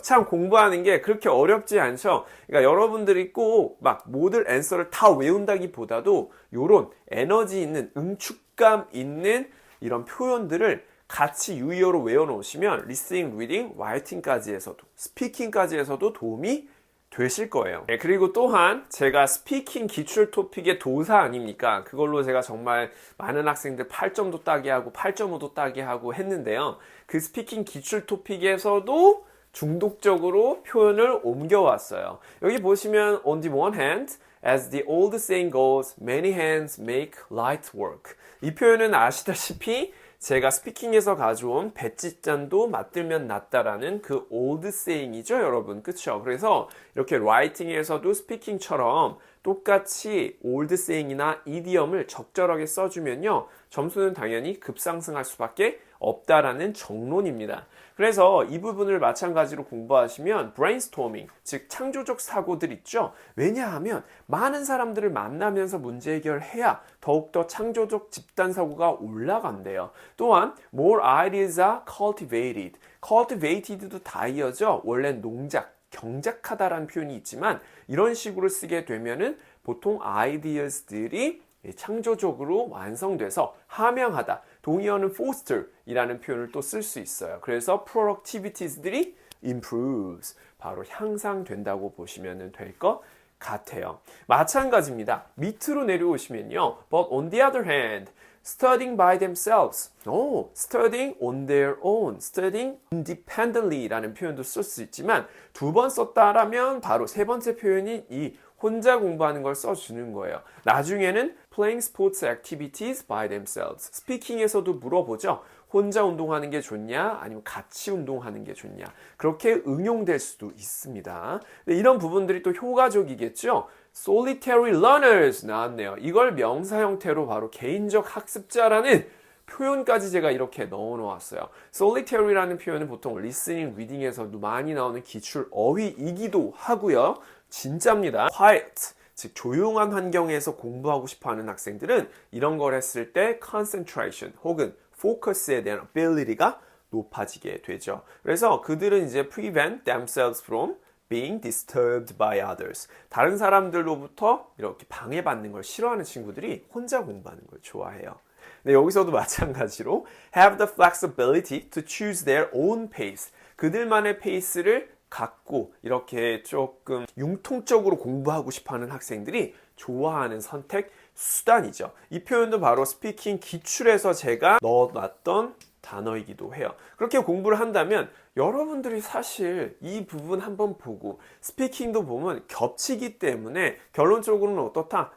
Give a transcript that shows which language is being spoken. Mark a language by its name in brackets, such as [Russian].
[Korean] 참 공부하는 게 그렇게 어렵지 않죠? 그러니까 여러분들이 꼭 막 모든 앤서를 다 외운다기보다도 이런 에너지 있는 응축감 있는 이런 표현들을 같이 유의어로 외워놓으시면 리스닝, 리딩, 라이팅까지 해서도 스피킹까지 해서도 도움이 되실 거예요. 네, 그리고 또한 제가 스피킹 기출 토픽의 도사 아닙니까? 그걸로 제가 정말 많은 학생들 8점도 따게 하고 8.5도 따게 하고 했는데요. 그 스피킹 기출 토픽에서도 중독적으로 표현을 옮겨왔어요. 여기 보시면 [English] on the one hand, as the old saying goes, many hands make light work. [Korean] 이 표현은 아시다시피 제가 스피킹에서 가져온 배짓잔도 맞들면 낫다라는 그 old saying이죠, 여러분. 그쵸? 그래서 이렇게 라이팅에서도 스피킹처럼 똑같이 old saying이나 idiom을 적절하게 써주면요. 점수는 당연히 급상승할 수밖에 없다라는 정론입니다. 그래서 이 부분을 마찬가지로 공부하시면 brainstorming, 즉 창조적 사고들 있죠. 왜냐하면 많은 사람들을 만나면서 문제 해결해야 더욱더 창조적 집단 사고가 올라간대요. 또한 [English] more ideas are cultivated. [Korean] cultivated도 다 이어져 원래 농작, 경작하다라는 표현이 있지만 이런 식으로 쓰게 되면은 보통 ideas들이 창조적으로 완성돼서 함양하다. 동의어는 foster 이라는 표현을 또 쓸 수 있어요. 그래서 productivities들이 improves, 바로 향상된다고 보시면 될 것 같아요. 마찬가지입니다. 밑으로 내려오시면요. [English] But on the other hand, studying by themselves. studying on their own, studying independently [Korean] 라는 표현도 쓸 수 있지만 두 번 썼다라면 바로 세 번째 표현이 이 혼자 공부하는 걸 써주는 거예요. 나중에는 [English] playing sports activities by themselves. [Korean] 스피킹에서도 물어보죠. 혼자 운동하는 게 좋냐? 아니면 같이 운동하는 게 좋냐? 그렇게 응용될 수도 있습니다. 근데 이런 부분들이 또 효과적이겠죠? solitary learners 나왔네요. 이걸 명사 형태로 바로 개인적 학습자라는 표현까지 제가 이렇게 넣어 놓았어요. solitary라는 표현은 보통 listening, reading에서도 많이 나오는 기출 어휘이기도 하고요. 진짜입니다. quiet, 즉 조용한 환경에서 공부하고 싶어하는 학생들은 이런 걸 했을 때 concentration 혹은 focus에 대한 ability가 높아지게 되죠. 그래서 그들은 이제 [English] prevent themselves from being disturbed by others. [Korean] 다른 사람들로부터 이렇게 방해받는 걸 싫어하는 친구들이 혼자 공부하는 걸 좋아해요. 네, 여기서도 마찬가지로 [English] have the flexibility to choose their own pace. [Korean] 그들만의 페이스를 갖고 이렇게 조금 융통적으로 공부하고 싶어하는 학생들이 좋아하는 선택 수단이죠. 이 표현도 바로 스피킹 기출에서 제가 넣어놨던 단어이기도 해요. 그렇게 공부를 한다면 여러분들이 사실 이 부분 한번 보고 스피킹도 보면 겹치기 때문에 결론적으로는 어떻다?